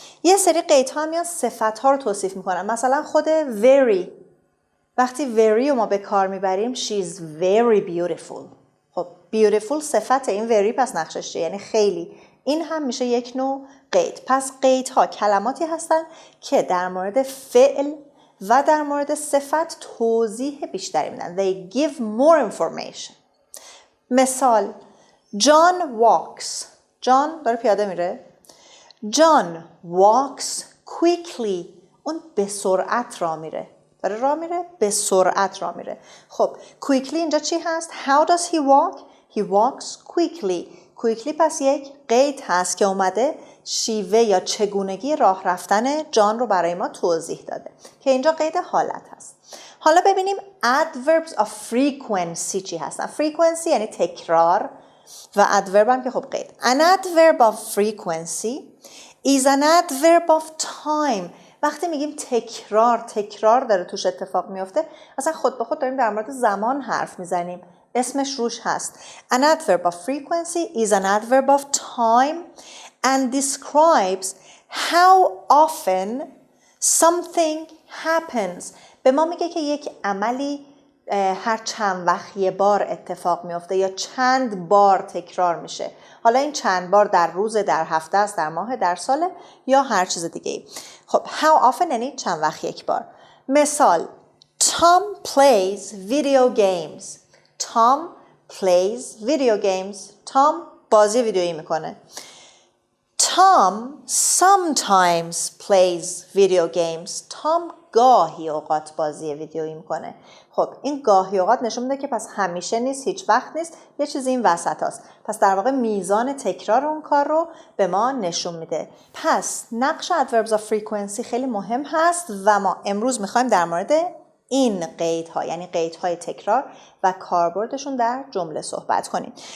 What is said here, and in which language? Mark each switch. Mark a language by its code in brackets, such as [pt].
[fa] یه سری قیدها میان صفتها رو توصیف میکنن. مثلا خود very، وقتی very رو ما به کار میبریم [en] she's very beautiful. [fa] خب beautiful صفت این very پس نقشش چیه؟ یعنی خیلی. این هم میشه یک نوع قید. پس قیدها کلماتی هستن که در مورد فعل و در مورد صفت توضیح بیشتری میدن. [en] They give more information. مثال John walks. [fa] John داره پیاده میره. [en] John walks quickly. [fa] اون به سرعت راه میره. داره راه میره به سرعت راه میره. خب quickly اینجا چی هست؟ [en] How does he walk? He walks quickly. [fa] quickly پس یک قید هست که اومده شیوه یا چگونگی راه رفتن جان رو برای ما توضیح داده که اینجا قید حالت هست. حالا ببینیم adverbs of frequency چی هستن. frequency یعنی تکرار و adverb هم که خب قید. [en] An adverb of frequency is an adverb of time. [fa] وقتی میگیم تکرار داره توش اتفاق میفته، اصلا خود به خود داریم در مورد زمان حرف میزنیم. اسمش روش هست. [en] An adverb of frequency is an adverb of time and describes how often something happens. [fa] به ما میگه که یک عملی هر چند وقت یه بار اتفاق میفته یا چند بار تکرار میشه. حالا این چند بار در روز، در هفته است، در ماه، در سال یا هر چیز دیگه ای. خب how often یعنی چند وقت یک بار. [en] مثال Tom plays video games. Tom plays video games. [fa] Tom بازی ویدیویی میکنه. [en] Tom sometimes plays video games. [fa] Tom گاهی اوقات بازی ویدیویی میکنه. خب این گاهی اوقات نشون میده که پس همیشه نیست، هیچ وقت نیست، یه چیزی این وسط هست. پس در واقع میزان تکرار اون کار رو به ما نشون میده. پس نقش adverbs of frequency خیلی مهم هست و ما امروز میخوایم در مورد این قیدها یعنی قیدهای تکرار و کاربردشون در جمله صحبت کنیم.